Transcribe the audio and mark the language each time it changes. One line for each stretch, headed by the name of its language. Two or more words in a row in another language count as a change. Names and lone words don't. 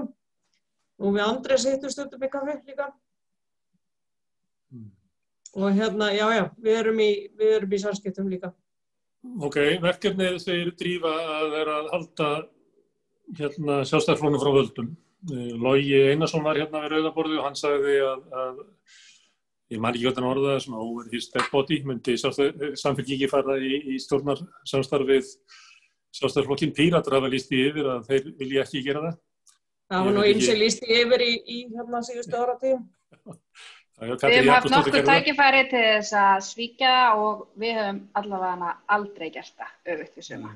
Icelandic: Og við Andrés hittum stundum í kaffi líka. Og við erum í samskiptum líka. Ok, verkefnið segir Drífa að er að halda Sjálfstæðisflokknum frá völdum. Logi Einarsson var hérna við Rauðaborðu og hann sagði að ég man ekki hvernig hann orðaði svona
English: over his dead body
Icelandic: myndi Samfylkingin fara í stjórnarsamstarfið Sjálfstæðisflokkinn. Píratar hafa lýst því yfir að þeir vilja ekki gera það. Það var nú eins og lýst því yfir í síðustu áratugum. Við höfum haft nokkuð tækifæri til þess að svíkja og við höfum allavega aldrei gert það öfugt við suma.